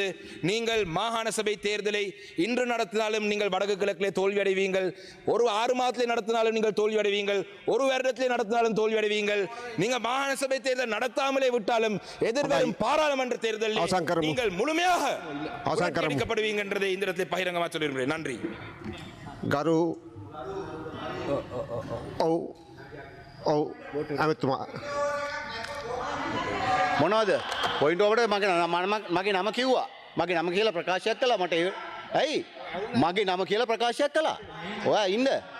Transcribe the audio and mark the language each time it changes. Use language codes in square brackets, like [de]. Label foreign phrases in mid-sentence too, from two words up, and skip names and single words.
[ta] நீங்கள் மாகாண சபை தேர்தலை இன்று நடத்தினாலும் நீங்கள் வடக்கு கிழக்கிலே தோல்வி அடைவீங்கள், ஒரு 6 மாதத்திலே நடத்தினாலும் நீங்கள் தோல்வி அடைவீங்கள், ஒரு வருடத்திலே நடத்தினாலும் தோல்வி அடைவீங்கள். நீங்கள் மாகாண சபை தேர்தல் நடத்தாமலே விட்டாலும் எதிர்வரும் பாராளுமன்ற தேர்தலில் நீங்கள் முழுமையாக அளிக்கப்படுவீங்க என்றதை இந்த இடத்திலே பகிரங்கமாக சொல்லியிருக்கிறேன். நன்றி. [si] ගරු ඇමතුමා මොනවද පොයින්ට් ඔබට මගේ නම කිව්වා. මගේ නම කියලා ප්‍රකාශයක් කළා. මට ඇයි මගේ නම කියලා ප්‍රකාශයක් කළා.